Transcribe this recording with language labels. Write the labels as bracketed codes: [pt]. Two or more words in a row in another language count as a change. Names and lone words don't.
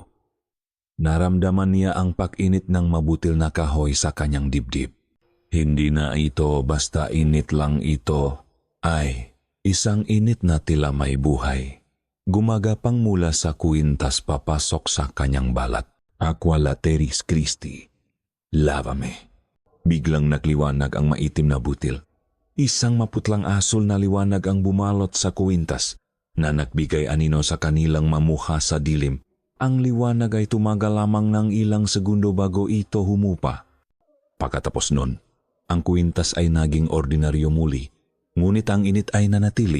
[tl] Naramdaman niya ang pag-init ng mabutil na kahoy sa kanyang dibdib. Hindi na ito basta init lang, ito ay isang init na tila may buhay. Gumagapang mula sa kuwintas papasok sa kanyang balat. [la] Aqua lateris Christi, lavame. [tl] Biglang nagliwanag ang maitim na butil. Isang maputlang asul na liwanag ang bumalot sa kuwintas na nagbigay anino sa kanilang mamuha sa dilim. Ang liwanag ay tumagal lamang ng ilang segundo bago ito humupa. Pagkatapos nun, ang kuwintas ay naging ordinaryo muli, ngunit ang init ay nanatili.